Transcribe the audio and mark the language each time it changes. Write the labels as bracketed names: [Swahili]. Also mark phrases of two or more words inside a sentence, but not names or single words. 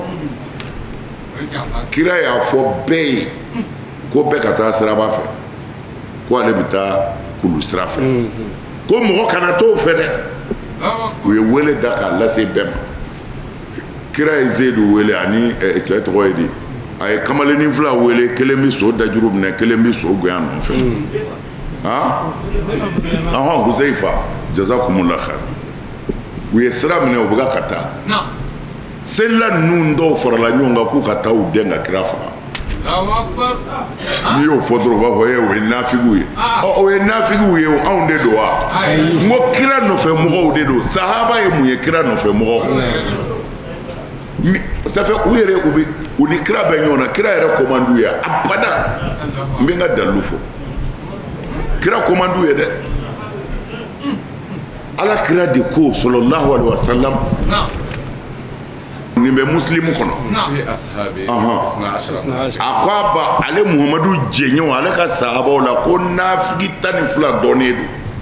[Bambara] kira y'a fɔ bɛɛ ye ko bɛɛ ka taa siraba fɛ ko ale bɛ taa kulu sira fɛ ko mɔgɔ kana t'o fɛ dɛ u ye wele da k'a lase bɛɛ ma kira ye Zeyidu wele ani cɛ tɔgɔ ye di a ye kamalennin fila wele kelen bɛ so dajuru minɛ kelen bɛ so goya nɔfɛ Huzaifa [Arabic] جزاكم الله خير [Bambara] u ye sira minɛ u bɛ ka taa selila ninnu dɔw farala ɲɔgɔn kan k'u ka taa u den ka kira faga n'i y'o fɔ dɔrɔn u b'a fɔ o ye nafigiw ye o ye nafigiw ye anw de don wa n ko kira nɔfɛ mɔgɔw de don sahaba ye mun ye kira nɔfɛ mɔgɔw [French] ça fait [Bambara] u yɛrɛ u ni kira bɛ ɲɔgɔn na kira yɛrɛ commande ye abada n bɛ n ka dalilu fɔ kira commande ye dɛ Ala kira de ko [Arabic] صلى الله عليه وسلم [Bambara] nin bɛ muslimu kɔnɔ a ko a ba ale Muhamadu jɛɲɔgɔn ale ka sahabaw la ko nafigi 12 dɔnnen don